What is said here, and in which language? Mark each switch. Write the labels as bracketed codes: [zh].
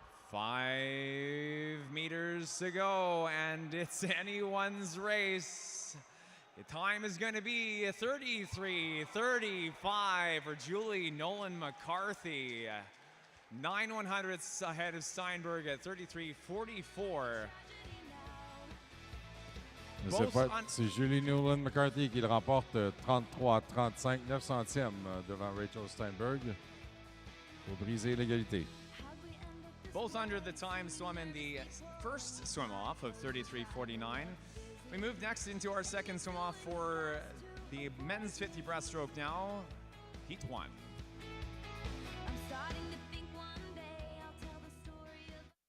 [en] 5 meters to go, and it's anyone's race. The time is going to be 33:35 for Julie Nolan McCarthy. 9/100ths ahead of Steinberg at 33:44. [fr] C'est Julie Nolan McCarthy qui le remporte 33-35, 9 centièmes devant Rachel Steinberg pour briser l'égalité. [en] Both under the time swum in the first swim-off of 33:49. We move next into our second swim-off for the men's 50 breaststroke now, heat 1. I'm starting to think one day I'll tell the story of